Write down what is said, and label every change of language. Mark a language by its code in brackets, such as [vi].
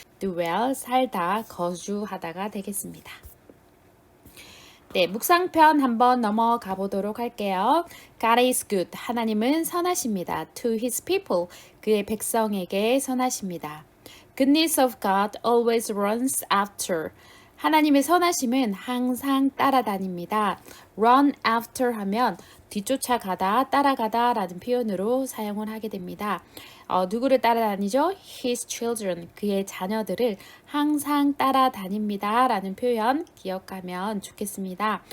[ko] dwell, 살다, 거주하다가 되겠습니다. 네, 묵상편 한번 넘어가 보도록 할게요. [en] God is good. [ko] 하나님은 선하십니다. [en] To his people. [ko] 그의 백성에게 선하십니다. [en] Goodness of God always runs after. [ko] 하나님의 선하심은 항상 따라다닙니다. Run after 하면 뒤쫓아가다, 따라가다 라는 표현으로 사용을 하게 됩니다. 누구를 따라다니죠? [en] His children, [ko] 그의 자녀들을 항상 따라다닙니다 라는 표현 기억하면 좋겠습니다.